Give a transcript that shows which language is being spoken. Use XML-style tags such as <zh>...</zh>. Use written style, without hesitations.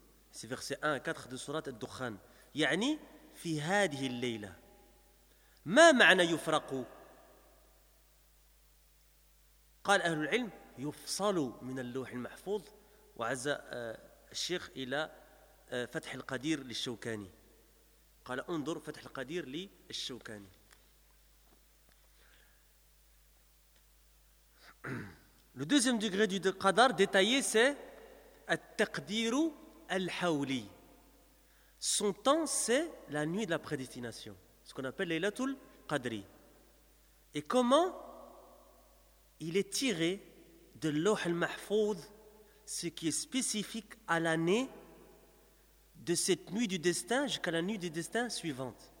<fr>C'est verset 1 à 4 de sourate Ad-Dukhan.</fr> <ar>يعني في هذه الليلة. ما معنى يفرق؟ قال أهل العلم يفصل من اللوح المحفوظ. وعزى الشيخ إلى فتح القدير للشوكاني. قال انظر فتح القدير للشوكاني.</ar> <fr>Le deuxième degré du qadar détaillé, c'est At-taqdiru al-hawli. Son temps, c'est la nuit de la prédestination, ce qu'on appelle Laylatul Qadri. Et comment il est tiré de l'ouh al-mahfouz, ce qui est spécifique à l'année, de cette nuit du destin jusqu'à la nuit du destin suivante.</fr>